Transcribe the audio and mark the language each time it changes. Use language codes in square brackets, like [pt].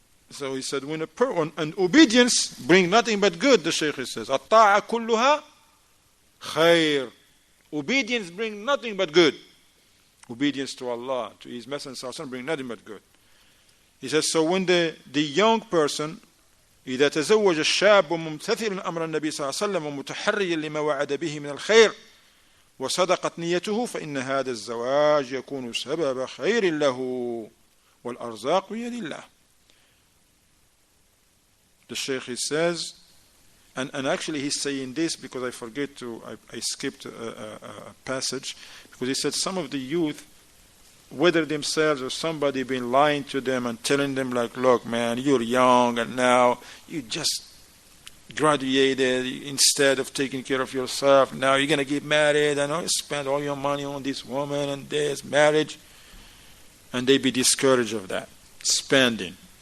[en] So he said, when an obedience bring nothing but good, the Shaykh says, [ar] الطاعة كلها خير. [en] Obedience bring nothing but good. Obedience to Allah, to His Messenger sallallahu alaihi wasallam, bring nothing but good. He says, so when the young person [ar] إذا تزوج الشاب ممتثلا أمر النبي صلى الله عليه وسلم ومتحريا لما وعد به من الخير وصدقت نيته فإن هذا الزواج يكون سبب خير له والأرزاق بيد الله. [en] The Shaykh, he says, and actually he's saying this because I skipped a passage, because he said some of the youth, whether themselves or somebody been lying to them and telling them like, look man, you're young and now you just graduated, instead of taking care of yourself, now you're going to get married and spend all your money on this woman and this marriage, and they be discouraged of that spending.